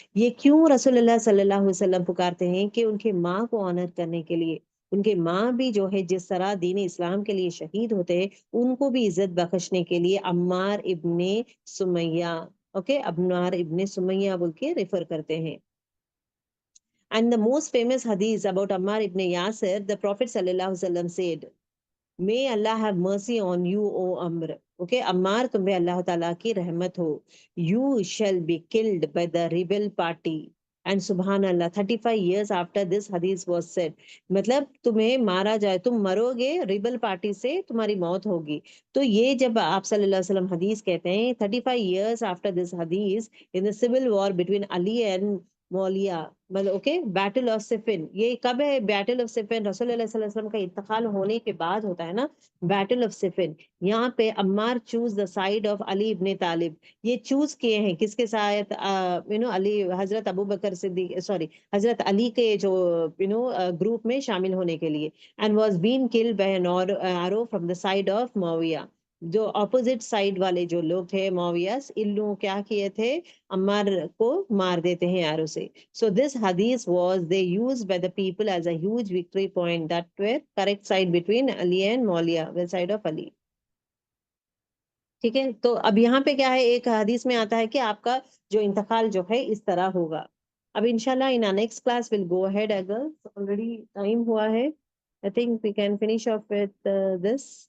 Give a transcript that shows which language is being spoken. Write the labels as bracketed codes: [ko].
[hi] ये क्यों रसूलुल्लाह सल्लल्लाहु अलैहि वसल्लम पुकारते हैं कि उनके माँ को ऑनर करने के लिए. उनके माँ भी जो है जिस तरह दीन इस्लाम के लिए शहीद होते हैं, उनको भी इज्जत बख्शने के लिए अम्मार इब्ने सुमैया, ओके, अम्मार इब्ने सुमैया बोल के रेफर करते हैं. [en] And the most famous hadith about Ammar ibn Yasir, the Prophet sallallahu alaihi wasallam said, "May Allah have mercy on you, O Amr." [hi] Okay, Ammar, तुम्हें अल्लाह ताला की रहमत हो. [en] You shall be killed by the rebel party. And Subhanallah, 35 years after this hadith was said, [hi] मतलब तुम्हें मारा जाए, तुम मरोगे, रिबल पार्टी से तुम्हारी मौत होगी. तो ये जब आप सल्लल्लाहु अलैहि वसल्लम हदीस कहते हैं, [en] 35 years after this hadith, in the civil war between Ali and [hi] मौलिया, मतलब ओके, बैटल ऑफ सिफिन, ये कब है, बैटल ऑफ सिफिन रसूलुल्लाह सल्लल्लाहु अलैहि वसल्लम का इंतकाल होने के बाद होता है ना, बैटल ऑफ सिफिन. यहाँ पे Ammar [en] choose the side of [hi] Ali इब्ने तालिब. ये चूज किए हैं किसके साथ, अली, हजरत अबू बकर सिद्दीक, सॉरी, हजरत अली के जो ग्रुप में शामिल होने के लिए. [en] And was been killed by an arrow from the side of Muawiya. [hi] जो ऑपोजिट साइड वाले जो लोग थे मुआविया, इन लोगों क्या किए थे, अम्मार को मार देते हैं आरो से. [en] So this hadith was they used by the people as a huge victory point, that were correct side between Ali and Muawiyah, the side of Ali. [hi] ठीक है. तो अब यहाँ पे क्या है, एक हदीस में आता है कि आपका जो इंतकाल जो है इस तरह होगा. [en] अब इंशाल्लाह in next class will go ahead, [hi] अगर ऑलरेडी टाइम हुआ है, [en] I think we can finish off with this.